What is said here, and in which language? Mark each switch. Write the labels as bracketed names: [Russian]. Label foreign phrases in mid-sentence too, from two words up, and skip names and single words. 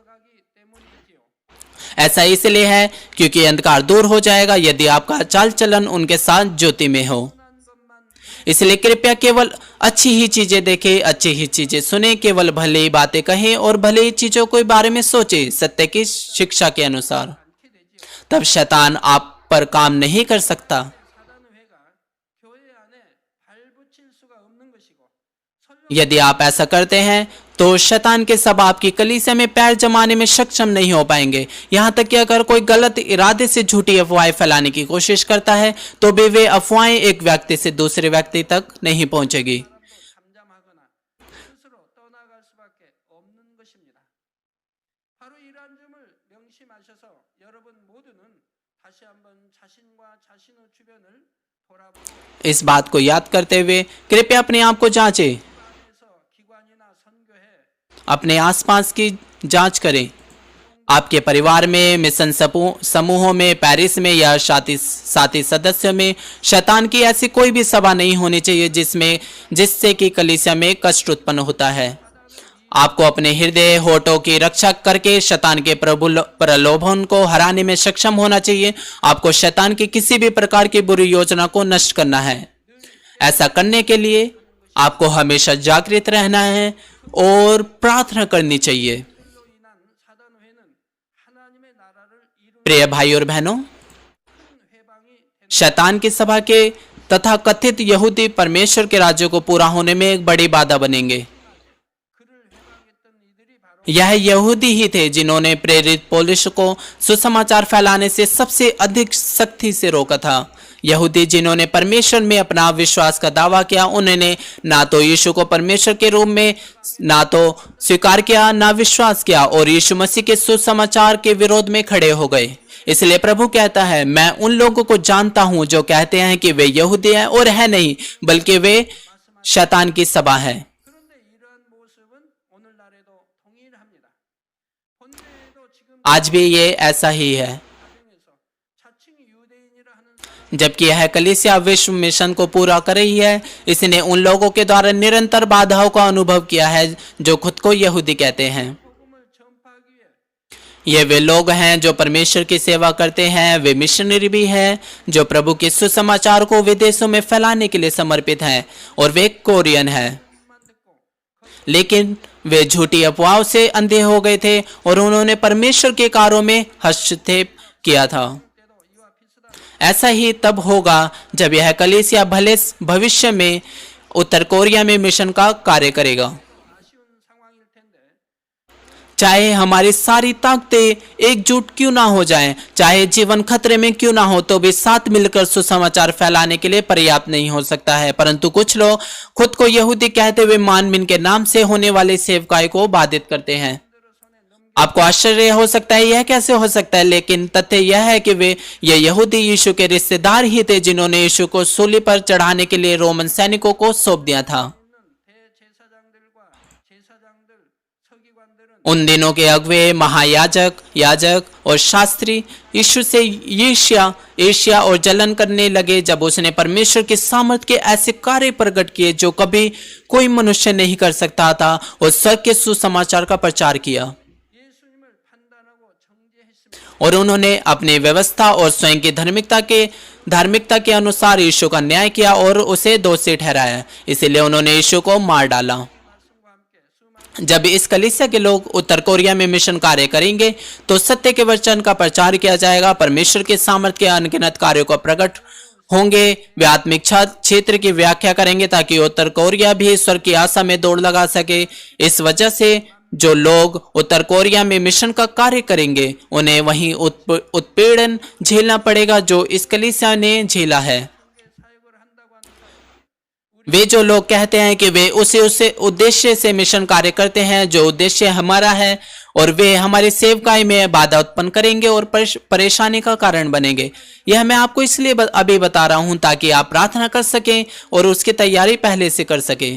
[Hindi] ऐसा इसलिए है क्योंकि अंधकार दूर हो जाएगा यदि आपका चाल चलन उनके साथ ज्योति में हो। इसलिए कृपया केवल अच्छी ही चीजें देखें, अच्छी ही चीजें सुने, केवल भले ही बातें कहें और भले ही चीजों के बारे में सोचें सत्य की शिक्षा के अनुसार। तब शैतान आप पर काम नहीं कर सकता। [Korean] 사단의회가 교회 안에 발붙일 수가 없는 것이고 [Hindi] यदि आप ऐसा करते हैं तो शैतान के सब आपकी कलीसिया में पैर जमाने में सक्षम नहीं हो पाएंगे। यहाँ तक कि अगर कोई गलत इरादे से झूठी अफवाहें फैलाने की कोशिश करता है तो भी वे अफवाहें एक व्यक्ति से दूसरे व्यक्ति तक नहीं पहुंचेगी। [Korean] 잠잠하거나 스스로 떠나갈 수밖에 없는 것입니다. 바로 이러한 점을 명심하셔서 여러분 모두는 다시 한번 자신과 자신의 주변을 돌아보고 [Hindi] इस बात को याद करते हुए कृपया अपने आप को जांचें, [Korean] 안에서 기관이나 선교회 [Hindi] अपने आसपास की जांच करें। आपके परिवार में, मिशन समूहों में, पेरिस में या साथी सदस्यों में शैतान की ऐसी कोई भी सभा नहीं होनी चाहिए जिससे कि कलीसिया में कष्ट उत्पन्न होता है। आपको अपने हृदय होठों की रक्षा करके शैतान के प्रलोभन को हराने में सक्षम होना चाहिए। आपको शैतान की किसी भी प्रकार की बुरी योजना को नष्ट करना है। ऐसा करने के लिए आपको हमेशा जागृत रहना है और प्रार्थना करनी चाहिए। [Korean] 로 인한 사단회는 하나님의 나라를 이루는 [Hindi] प्रिय भाई और बहनों, [Korean] 회방이 되는 [Hindi] शैतान की सभा के तथा कथित यहूदी परमेश्वर के राज्य को पूरा होने में एक बड़ी बाधा बनेंगे। [Korean] 그를 회방했던 이들이 바로 [Hindi] यह यहूदी ही थे जिन्होंने प्रेरित पौलुस को सुसमाचार फैलाने से सबसे अधिक सख्ती से रोका था। यहूदी जिन्होंने परमेश्वर में अपना विश्वास का दावा किया, उन्होंने ना तो यीशु को परमेश्वर के रूप में ना तो स्वीकार किया, ना विश्वास किया और यीशु मसीह के सुसमाचार के विरोध में खड़े हो गए। इसलिए प्रभु कहता है, मैं उन लोगों को जानता हूं जो कहते हैं कि वे यहूदी हैं और है नहीं, बल्कि वे शैतान की सभा है। [Korean] 그런데 이러한 모습은 오늘날에도 동일합니다. 본교에도 지금 [Hindi] आज भी ये ऐसा ही है। [Korean] 과정에서 자칭 유대인이라 하는 [Hindi] जबकि यह कलीसिया विश्व मिशन को पूरा कर रही है, इसने उन लोगों के द्वारा निरंतर बाधाओं का अनुभव किया है जो खुद को यहूदी कहते हैं। [Korean] 복음을 전파하기 위해 [Hindi] ये वे लोग हैं जो परमेश्वर की सेवा करते हैं, वे मिशनरी भी हैं जो प्रभु के सुसमाचार को विदेशों में फैलाने के लिए समर्पित हैं और वे कोरियन हैं। लेकिन वे झूठी अफवाहों से अंधे हो गए थे और उन्होंने परमेश्वर के कार्यों में हस्तक्षेप किया था। [Korean] 때도 이와 비슷한 [Hindi] ऐसा ही तब होगा जब यह कलीसिया भले भविष्य में उत्तर कोरिया में मिशन का कार्य करेगा। [Korean] 아쉬운 상황일 텐데 [Hindi] चाहे हमारी सारी ताकतें एकजुट क्यों ना हो जाएं, चाहे जीवन खतरे में क्यों ना हो, तो भी साथ मिलकर सुसमाचार फैलाने के लिए पर्याप्त नहीं हो सकता है। परंतु कुछ लोग खुद को यहूदी कहते हुए मानवीन के नाम से होने वाले सेवकाई को बाधित करते हैं। आपको आश्चर्य हो सकता है यह कैसे हो सकता है, लेकिन तथ्य यह है कि ये यहूदी यीशु के रिश्तेदार ही थे जिन्होंने यीशु को सूली पर चढ़ाने के लिए रोमन सैनिकों को सौंप दिया था। [Korean] 대제사장들과 제사장들 서기관들은 [Hindi] उन दिनों के अगुवे, महायाजक, याजक और शास्त्री यीशु से ईर्ष्या और जलन करने लगे जब उसने परमेश्वर के सामर्थ के ऐसे कार्य प्रकट किए जो कभी कोई मनुष्य नहीं कर सकता था और स्वर्ग के सुसमाचार का प्रचार किया। [Korean] 예수님을 판단하고 정죄했습니다. [Hindi] और उन्होंने अपनी व्यवस्था और स्वयं की धार्मिकता के अनुसार यीशु का न्याय किया और उसे दोषी ठहराया। इसलिए उन्होंने यीशु को मार डाला। [Korean] 말씀과 함께 수많은 [Hindi] जब इस कलीसिया के लोग उत्तर कोरिया में मिशन कार्य करेंगे तो सत्य के वचन का प्रचार किया जाएगा, परमेश्वर के सामर्थ्य के अनगिनत कार्यों को प्रकट होंगे। वे आत्मिक क्षेत्र की व्याख्या करेंगे ताकि उत्तर कोरिया भी स्वर्ग की आशा में दौड़ लगा सके। इस वजह से जो लोग उत्तर कोरिया में मिशन का कार्य करेंगे उन्हें वही उत्पीड़न झेलना पड़ेगा जो इस कलीसिया ने झेला है। [Korean] 사역을 한다고 하는 [Hindi] वे जो लोग कहते हैं कि वे उसे उद्देश्य से मिशन कार्य करते हैं जो उद्देश्य हमारा है, और वे हमारी सेवकाई में बाधा उत्पन्न करेंगे और परेशानी का कारण बनेंगे। यह मैं आपको इसलिए अभी बता रहा हूं ताकि आप प्रार्थना कर सकें और उसकी तैयारी पहले से कर सकें।